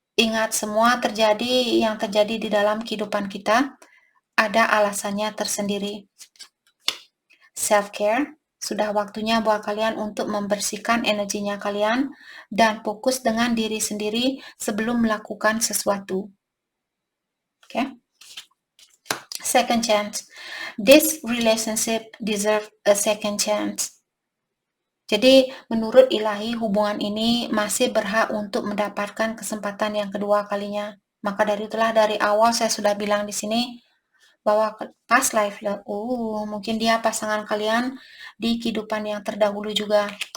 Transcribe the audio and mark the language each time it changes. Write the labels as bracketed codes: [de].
[id] Ingat, semua yang terjadi di dalam kehidupan kita ada alasannya tersendiri. [en] Self-care. [id] Sudah waktunya buat kalian untuk membersihkan energinya kalian dan fokus dengan diri sendiri sebelum melakukan sesuatu. [en] Okay? Second chance. This relationship deserve a second chance. [id] Jadi menurut ilahi hubungan ini masih berhak untuk mendapatkan kesempatan yang kedua kalinya. Maka dari itulah dari awal saya sudah bilang di sini bahwa [en] past life love, [id] mungkin dia pasangan kalian di kehidupan yang terdahulu juga.